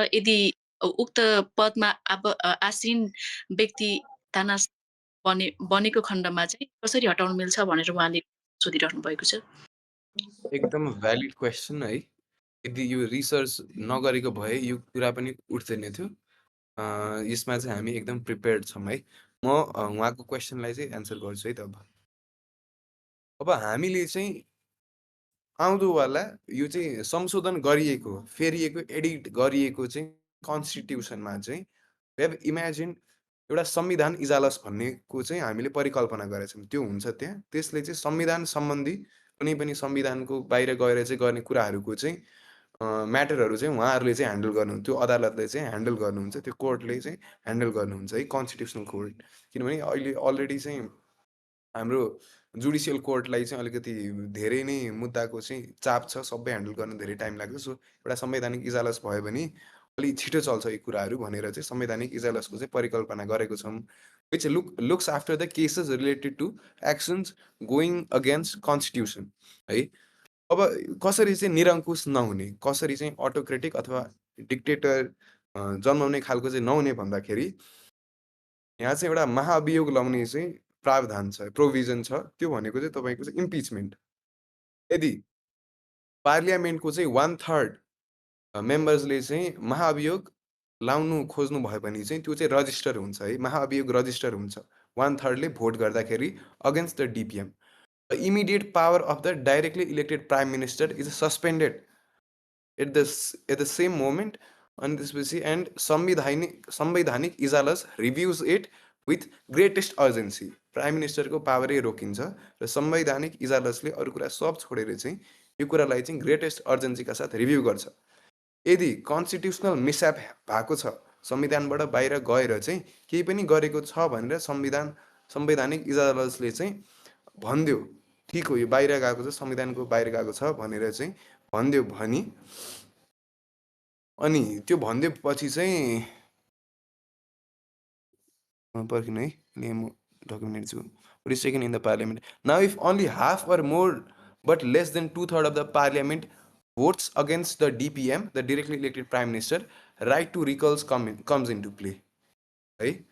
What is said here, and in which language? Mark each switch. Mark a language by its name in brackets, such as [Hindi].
[Nepali] यदि उक्त पदमा आसीन व्यक्ति तानाशाह बनेको खण्डमा चाहिँ कसरी हटाउन मिल्छ भनेर उहाँले सोधिराख्नु भएको छ। एकदम भ्यालिड क्वेसन है। यदि यो रिसर्च नगरेको भए यो कुरा पनि उठ्दैन थियो। यसमा चाहिँ हामी एकदम प्रिपेयर्ड छौँ है। म उहाँको क्वेसनलाई चाहिँ एन्सर गर्छु है त अब हामीले चाहिँ आउँदोवाला यो चाहिँ संशोधन गरिएको, फेरिएको, एडिट गरिएको चाहिँ कन्स्टिट्युसनमा चाहिँ वी हेभ इमेजिन एउटा संविधान इजालस भन्नेको चाहिँ हामीले परिकल्पना गरेछौँ। त्यो हुन्छ त्यहाँ। त्यसले चाहिँ संविधान सम्बन्धी कुनै पनि संविधानको बाहिर गएर चाहिँ गर्ने कुराहरूको चाहिँ म्याटरहरू चाहिँ उहाँहरूले चाहिँ ह्यान्डल गर्नुहुन्छ। त्यो अदालतले चाहिँ ह्यान्डल गर्नुहुन्छ। त्यो कोर्टले चाहिँ ह्यान्डल गर्नुहुन्छ है, कन्स्टिट्युसनल कोर्ट। किनभने अहिले अलरेडी चाहिँ हाम्रो जुडिसियल कोर्टलाई चाहिँ अलिकति धेरै नै मुद्दाको चाहिँ चाप छ, सबै ह्यान्डल गर्न धेरै टाइम लाग्छ। सो एउटा संवैधानिक इजालस भयो भने अलि छिटो चल्छ यी कुराहरू भनेर चाहिँ संवैधानिक इजालसको चाहिँ परिकल्पना गरेको छौँ। [English] Which looks after the cases related to actions going against constitution है। [Nepali] अब कसरी चाहिँ निरङ्कुश नहुने, कसरी चाहिँ अटोक्रेटिक अथवा डिक्टेटर जन्माउने खालको चाहिँ नहुने भन्दाखेरि यहाँ चाहिँ एउटा महाअभियोग लाउने चाहिँ प्रावधान छ, प्रोभिजन छ। त्यो भनेको चाहिँ तपाईँको चाहिँ इम्पिचमेन्ट। यदि पार्लियामेन्टको चाहिँ 1/3 मेम्बर्सले चाहिँ महाअभियोग लाउनु खोज्नु भयो भने चाहिँ त्यो चाहिँ रजिस्टर हुन्छ है, महाअभियोग रजिस्टर हुन्छ। 1/3 ले भोट गर्दाखेरि against the डिपिएम। [English] The immediate power of the directly elected prime minister is suspended at the same moment on this basis, and संवैधानिक इजालस reviews it with greatest urgency. [Nepali] Prime मिनिस्टरको पावरै रोकिन्छ र संवैधानिक इजालसले अरू कुरा सब छोडेर चाहिँ यो कुरालाई चाहिँ ग्रेटेस्ट अर्जेन्सीका साथ रिभ्यू गर्छ। यदि कन्स्टिट्युसनल मिसएप भएको छ, संविधानबाट बाहिर गएर चाहिँ केही पनि गरेको छ भनेर संवैधानिक इजालसले चाहिँ भनिदियो, ठिक हो यो बाहिर गएको छ, संविधानको बाहिर गएको छ भनेर चाहिँ भनिदियो भने अनि त्यो भनिदिएपछि चाहिँ पर्खिनु है, म डकुमेन्ट छु। [English] What is taken in the parliament. Now if only half or more but less than 2/3 of the parliament votes against the DPM, the directly elected prime minister, right to recalls comes into play है।